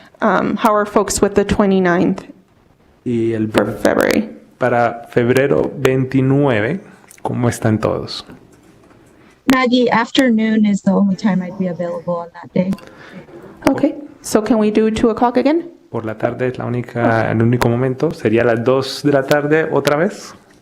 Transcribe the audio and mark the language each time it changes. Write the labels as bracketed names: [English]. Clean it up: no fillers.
[English] How are folks with the 29th [Spanish] Y [English] for February? [Spanish] Para febrero 29, ¿cómo están todos? [English] Maggie, afternoon is the only time I'd be available on that day. Okay, so can we do 2 o'clock again? [Spanish] Por la tarde es el único momento. ¿Sería las 2 de la tarde otra vez?